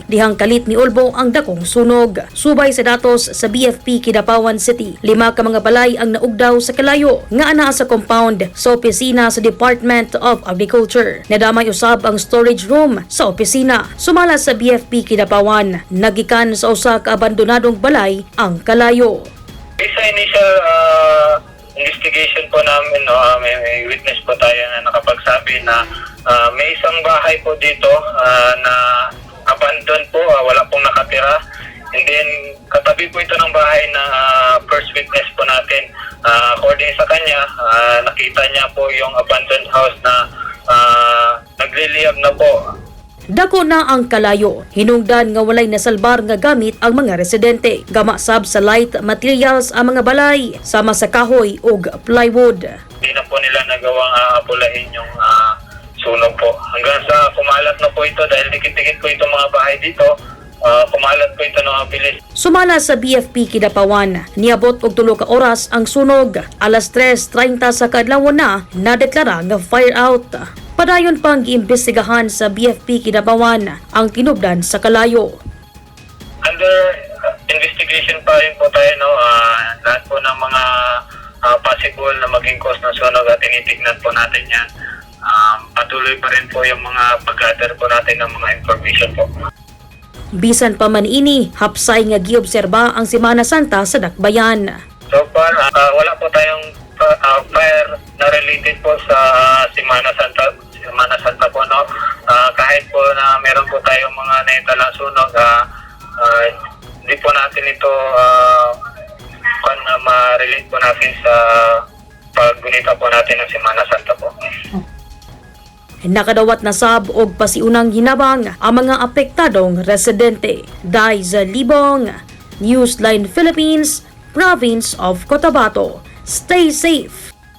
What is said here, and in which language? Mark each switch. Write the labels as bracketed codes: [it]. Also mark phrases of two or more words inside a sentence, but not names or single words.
[ceb] Dihang kalit ni Ulbo ang dakong sunog. Subay sa datos sa BFP Kidapawan City, 5 ka mga balay ang naugdaw sa kalayo nga anaa sa compound sa opisina sa Department of Agriculture. Nadamay usab ang storage room sa opisina. Sumala sa BFP Kidapawan, nagikan sa usa ka abandonadong balay ang kalayo. [tl] Sa [en] initial investigation [tl] po namin, may witness po tayo na nakapagsabi na may isang bahay po dito na abandoned po, wala pong nakatira. [en] And then [tl] katabi po ito ng bahay na [en] first witness [tl] po natin. According sa kanya, nakita niya po yung [en] abandoned house [tl] na nagliliyab na po. [ceb] Dako na ang kalayo, hinungdan nga walay nasalbar nga gamit ang mga residente. Gamasab sa [en] light materials [ceb] ang mga balay, sama sa kahoy ug plywood. [tl] Hindi na po nila nagawang apulahin yung sunog po. Hanggang sa kumalat na po ito dahil dikit-dikit po itong mga bahay dito, kumalat po ito ng mabilis. [ceb] Sumala sa BFP Kidapawan, niabot og 3 ka oras ang sunog. Alas 3:30 sa kaadlawon na nadeklara nga [en] fire out. [ceb] Padayon pang giimbestigahan sa BFP Kidapawan ang kinubdan sa kalayo. [en] Under investigation [tl] pa rin po tayo, lahat po ng mga possible na maging cause ng sunog at tinitignan po natin yan. Patuloy pa rin po yung mga pag-gather po natin ng mga information po. [ceb] Bisan pa man ini, hapsay nga giobserba ang Semana Santa sa Dakbayan. [en] So far, [tl] wala po tayong fire na related po sa Semana Santa po, no? Kahit po na meron po tayong mga naitalang sunog, hindi po natin ito ma-relate po natin sa paggunita po natin ng Semana Santa po. [ceb] Nakadawat na sab og pasiunang hinabang ang mga apektadong residente. Daiza Libong, Newsline Philippines, Province of Cotabato. [en] Stay safe!